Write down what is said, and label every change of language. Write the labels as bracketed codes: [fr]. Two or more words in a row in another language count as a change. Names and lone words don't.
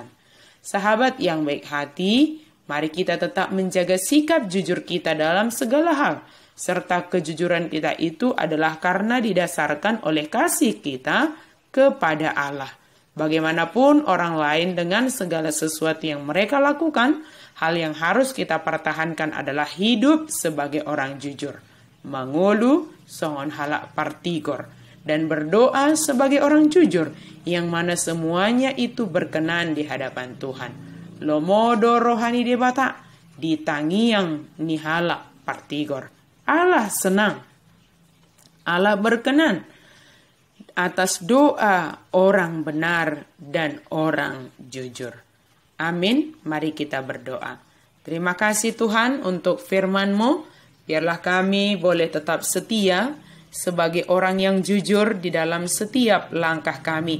[id] Sahabat yang baik hati, mari kita tetap menjaga sikap jujur kita dalam segala hal, serta kejujuran kita itu adalah karena didasarkan oleh kasih kita kepada Allah. Bagaimanapun orang lain dengan segala sesuatu yang mereka lakukan, hal yang harus kita pertahankan adalah hidup sebagai orang jujur. [bbc] Mangolu songon halak partigor. [id] Dan berdoa sebagai orang jujur, yang mana semuanya itu berkenan di hadapan Tuhan. [bbc] Lomodo rohani debata, ditangiang nihala partigor. [id] Allah senang, Allah berkenan atas doa orang benar dan orang jujur. Amin. Mari kita berdoa. Terima kasih Tuhan untuk firman-Mu. Biarlah kami boleh tetap setia sebagai orang yang jujur di dalam setiap langkah kami.